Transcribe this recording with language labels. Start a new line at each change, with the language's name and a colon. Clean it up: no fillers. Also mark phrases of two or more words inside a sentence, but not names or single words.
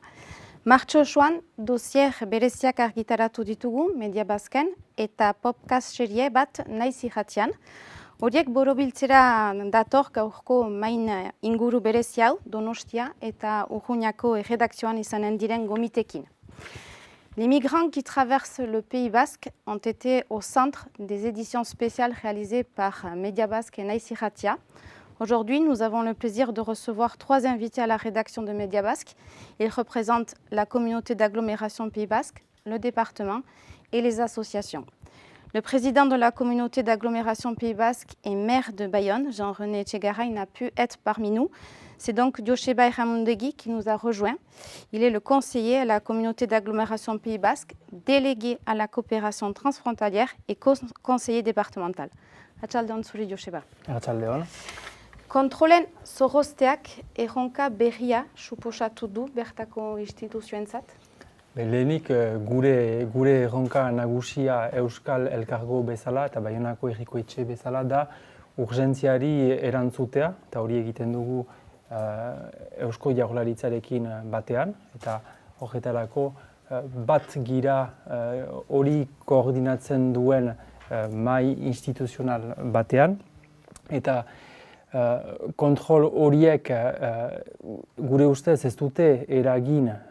Basque: Martxo osoan, dosier bereziak argitaratu ditugu media bazken eta podcast serie bat naiz irratian. Horiek borobiltzera dator gaurko main inguru berezi hau, Donostia eta Urruñako erredakzioan izanen diren gomitekin.
French: Les migrants qui traversent le Pays basque ont été au centre des éditions spéciales réalisées par Media Basque et Naiz Irratia. Aujourd'hui, nous avons le plaisir de recevoir 3 invités à la rédaction de Media Basque. Ils représentent la communauté d'agglomération Pays basque, le département et les associations. Le président de la communauté d'agglomération Pays basque et maire de Bayonne, Jean-René Etxegaray, n'a pu être parmi nous. C'est donc Joseba Erramundegi qui nous a rejoints. Il est le conseiller à la communauté d'agglomération Pays basque, délégué à la coopération transfrontalière et conseiller départemental.
Basque: Atxaldeon zuri, Joseba. Atxaldeon. Kontrolen zorrozteak erronka berria suposatu du bertako instituzioentzat? Lehenik gure erronka nagusia Euskal Elkargo bezala eta Baionako Herriko Etxe bezala da urgentziari erantzutea, eta hori egiten dugu Eusko Jaurlaritzarekin batean, eta horretarako bat gira hori koordinatzen duen mahai instituzional batean, eta kontrol horiek gure ustez ez dute eragin